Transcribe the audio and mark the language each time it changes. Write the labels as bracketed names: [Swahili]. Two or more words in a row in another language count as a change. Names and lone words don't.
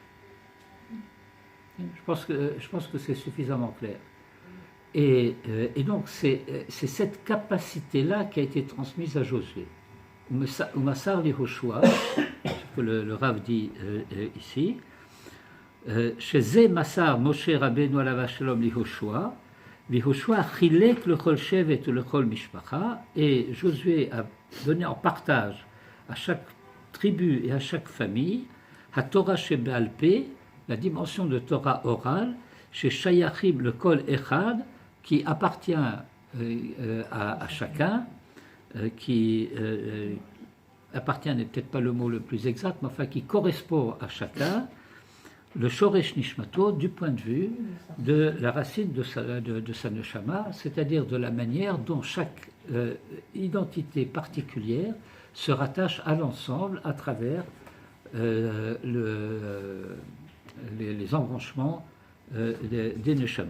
[French] Je pense que c'est suffisamment clair. Et donc c'est cette capacité-là qui a été transmise à Josué. [Hebrew] ומסר ליהושע, [French] ce que le Rav dit ici, [Hebrew] שזה מסר משה רבינו עליו השלום ליהושע, ליהושע חילק לכל שבט ולכל משפחה, [French] et Josué a donné en partage à chaque tribu et à chaque famille, [Hebrew] התורה שבעל פה, [French] la dimension de Torah orale, [Hebrew] ששייכים לכל אחד, [French] qui appartient à chacun, qui appartient n'est peut-être pas le mot le plus exact, mais enfin qui correspond à chacun, le [Hebrew] שורש נשמתו [French] du point de vue de la racine de sa neshama, c'est-à-dire de la manière dont chaque identité particulière se rattache à l'ensemble à travers les embranchements des neshamot.